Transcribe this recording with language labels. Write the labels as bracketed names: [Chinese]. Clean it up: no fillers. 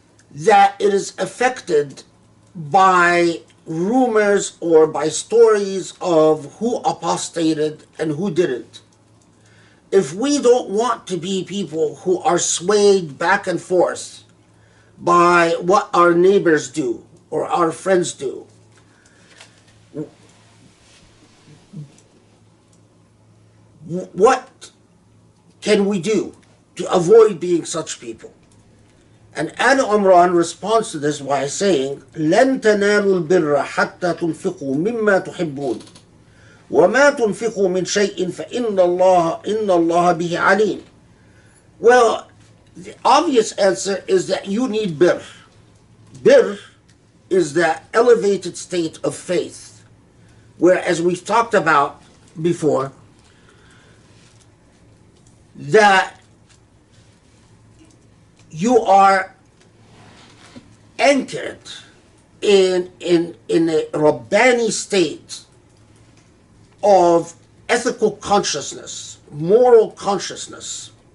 [English] that it is affected by rumors or by stories of who apostated and who didn't, if we don't want to be people who are swayed back and forth by what our neighbors do or our friends do, what can we do to avoid being such people? And Ali Imran responds to this by saying, [Arabic] لَن تَنَالُوا الْبِرَّ حَتَّى تُنْفِقُوا مِمَّا تُحِبُّونَ وَمَا تُنْفِقُوا مِنْ شَيْءٍ فَإِنَّ اللَّهَ بِهِ عَلِيمٌ. [English] Well, the obvious answer is that you need birr. Birr is the elevated state of faith, where, as we've talked about before, that you are anchored in a Rabbani state of ethical consciousness, moral consciousness.